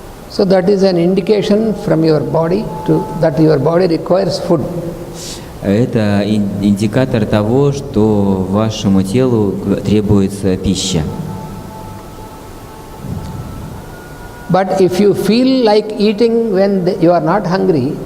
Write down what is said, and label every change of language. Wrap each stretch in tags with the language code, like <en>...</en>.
<en>so that is an indication from your body that your body requires food.</en> <ru>Это индикатор того, что вашему телу требуется пища.</ru> <en>But if you feel like eating when you are not hungry,</en>